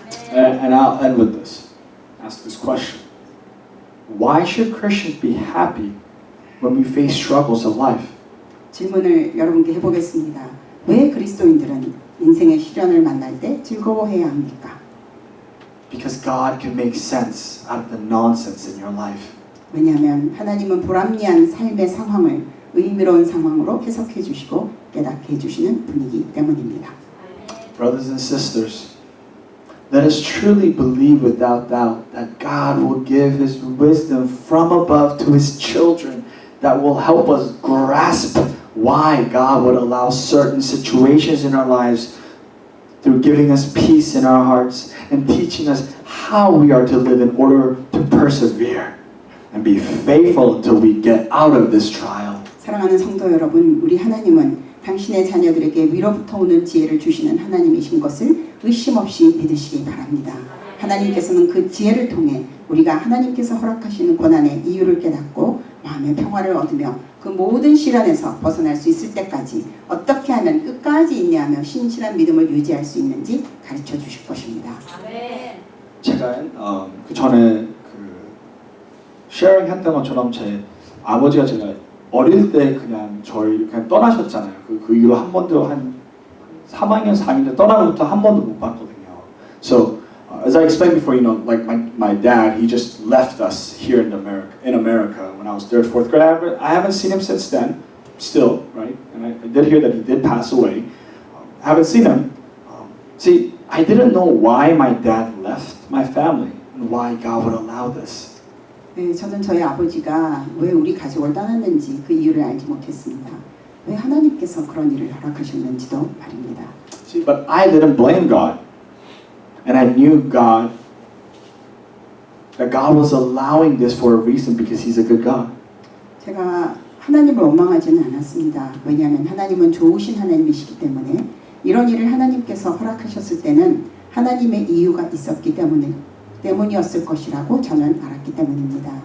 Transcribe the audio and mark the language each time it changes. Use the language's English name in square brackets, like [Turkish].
[English] And I'll end with this. Ask this question. Why should Christians be happy when we face struggles of life? [Korean] 질문을 여러분께 해보겠습니다. 왜 그리스도인들은 인생의 시련을 만날 때 즐거워해야 합니까? [English] Because God can make sense out of the nonsense in your life. [Korean] 왜냐하면 하나님은 불합리한 삶의 상황을 의미로운 상황으로 해석해 주시고 깨닫게 해주시는 분이기 때문입니다. [English] Brothers and sisters, let us truly believe without doubt that God will give His wisdom from above to His children that will help us grasp why God would allow certain situations in our lives through giving us peace in our hearts and teaching us how we are to live in order to persevere and be faithful until we get out of this trial. [Korean] 사랑하는 성도 여러분, 우리 하나님은 당신의 자녀들에게 위로부터 오는 지혜를 주시는 하나님이신 것을 의심 없이 믿으시기 바랍니다. 하나님께서는 그 지혜를 통해 우리가 하나님께서 허락하시는 고난의 이유를 깨닫고 마음의 평화를 얻으며 그 모든 시련에서 벗어날 수 있을 때까지 어떻게 하면 끝까지 인내하며 신실한 믿음을 유지할 수 있는지 가르쳐 주실 것입니다. 제가 그 전에 쉐어링 했던 것처럼 제 아버지가 제가 어릴 때 그냥 저희 그냥 떠나셨잖아요. 그 이후로 한 번도 한 3학년 4학년 때 떠나고부터 한 번도 못 봤거든요. [English] So as I explained before, you know, like my dad, he just left us here in America when I was third, fourth grade. I haven't seen him since then, still, right? And I did hear that he did pass away. I haven't seen him. See, I didn't know why my dad left my family and why God would allow this. [Korean] 네, 저는 저희 아버지가 왜 우리 가족을 떠났는지 그 이유를 알지 못했습니다. 왜 하나님께서 그런 일을 허락하셨는지도 말입니다. [English] See, but I didn't blame God. And I knew God, that God was allowing this for a reason because He's a good God. [Korean] 제가 하나님을 원망하지는 않았습니다. 왜냐하면 하나님은 좋으신 하나님이시기 때문에 이런 일을 하나님께서 허락하셨을 때는 하나님의 이유가 있었기 때문이었을 것이라고 저는 알았기 때문입니다.